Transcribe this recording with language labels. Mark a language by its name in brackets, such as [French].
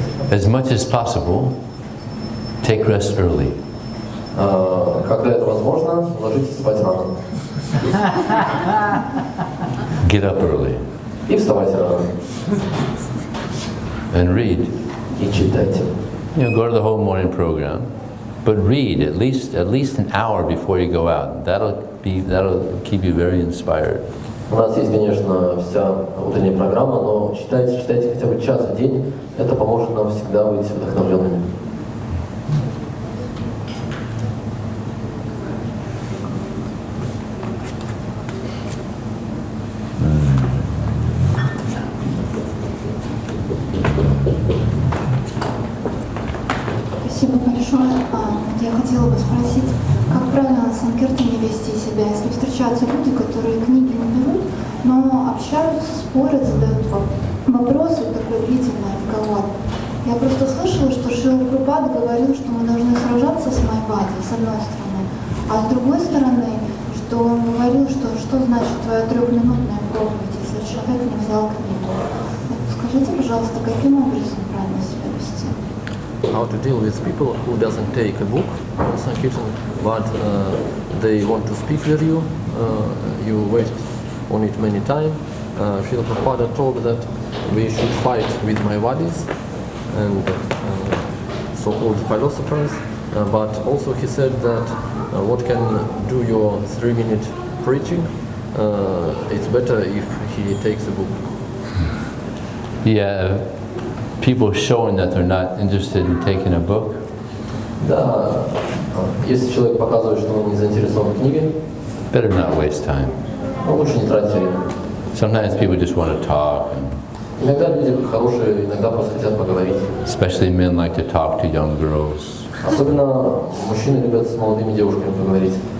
[English] As much as possible, take rest early. [Russian] Когда это возможно, ложитесь спать рано. [English] Get up early. [Russian] И вставайте рано. [English] And read. [Russian] И читайте. [English] Go to the whole morning program, but read at least an hour before you go out. That'll keep you very inspired. [Russian] У нас есть, конечно, вся утренняя программа, но читайте хотя бы час в день. Это поможет нам всегда быть вдохновленными. Спасибо большое. Я хотела бы спросить, как правильно на Санкиртане вести себя, если встречаются люди, которые книги не берут, но общаются, спорят, задают вопросы, такой длительный разговор. Я просто слышала, что Шрила Прабхупада говорил, что мы должны сражаться с майбади, с одной стороны, а с другой стороны, что он говорил, что значит твоя 3-минутная проповедь, если человек не взял книгу. Скажите, пожалуйста, каким образом правильно себя вести? [English] How to deal with people who doesn't take a book, Sankirtan, but they want to speak with you. You waste on it many times. Srila Prabhupada told that we should fight with Mayavadis and so-called philosophers, but also he said that what can do your 3-minute preaching, it's better if he takes a book. Yeah, people showing that they're not interested in taking a book. [Russian] Да, если человек показывает, что он не заинтересован в книге, [English] better not waste time. [Russian] Лучше не тратить время. [English] Sometimes people just want to talk. [Russian] Иногда люди хорошие, иногда просто хотят поговорить. [English] Especially men like to talk to young girls. [Russian] Особенно мужчины любят с молодыми девушками поговорить.